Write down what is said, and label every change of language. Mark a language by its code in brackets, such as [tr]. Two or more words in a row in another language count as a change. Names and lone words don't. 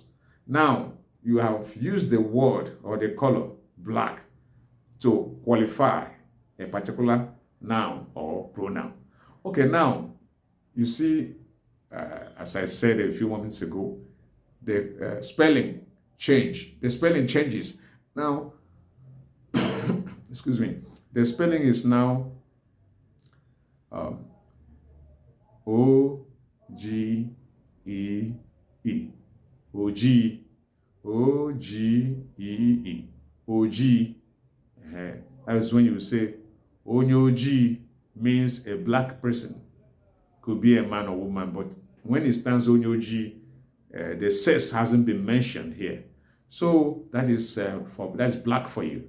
[en] Now, you have used the word or the color black to qualify a particular noun or pronoun. Okay, now, you see, as I said a few moments ago, the spelling change. The spelling changes. Now, excuse me, the spelling is now O-G-E-E. O-G, O-G-E-E. O-G. That's when you say Onyoji means a black person. Could be a man or woman, but when it stands Onyoji, the sex hasn't been mentioned here. So that is that's black for you.